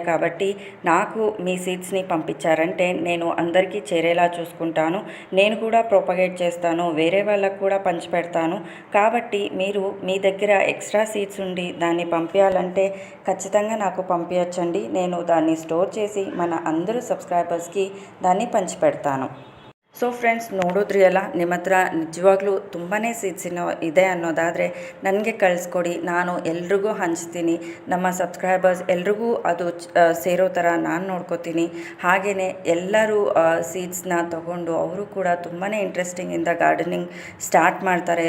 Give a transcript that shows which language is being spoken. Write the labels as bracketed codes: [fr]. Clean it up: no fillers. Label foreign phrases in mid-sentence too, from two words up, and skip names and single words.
[te] కాబట్టి నాకు మీ సీట్స్ని పంపించారంటే నేను అందరికీ చేరేలా చూసుకుంటాను. నేను కూడా ప్రొపగేట్ చేస్తాను, వేరే వాళ్ళకు కూడా పంచిపెడతాను. కాబట్టి మీరు మీ దగ్గర [en] extra seats [te] ఉండి దాన్ని పంపించాలంటే ఖచ్చితంగా నాకు పంపించండి. నేను దాన్ని స్టోర్ చేసి మన అందరూ సబ్స్క్రైబర్స్కి దాన్ని పంచిపెడతాను. [en] so friends, [kn] ನೋಡಿದ್ರಿ ಅಲ್ಲ, ನಿಮ್ಮ ಹತ್ರ ನಿಜವಾಗ್ಲೂ ತುಂಬಾ ಸೀಟ್ಸ್ ಇದೆ ಅನ್ನೋದಾದರೆ ನನಗೆ ಕಳಿಸ್ಕೊಡಿ, ನಾನು ಎಲ್ರಿಗೂ ಹಂಚ್ತೀನಿ. ನಮ್ಮ ಸಬ್ಸ್ಕ್ರೈಬರ್ಸ್ ಎಲ್ರಿಗೂ ಅದು ಸೇರೋ ಥರ ನಾನು ನೋಡ್ಕೋತೀನಿ. ಹಾಗೆಯೇ ಎಲ್ಲರೂ ಸೀಡ್ಸ್ನ ತಗೊಂಡು ಅವರು ಕೂಡ ತುಂಬಾ ಇಂಟ್ರೆಸ್ಟಿಂಗಿಂದ [en] gardening start [kn] ಮಾಡ್ತಾರೆ.